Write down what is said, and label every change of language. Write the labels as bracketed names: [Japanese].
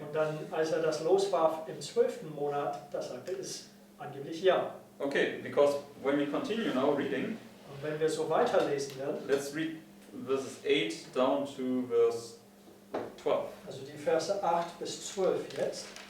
[German] Und dann, als er das loswarf im 12. Monat, da sagte es angeblich ja. [English] Okay, because when we continue now reading, [German] Und wenn wir so weiterlesen werden, [English] let's read verses 8 down to verse 12. [German] also die Verse 8 bis 12 jetzt.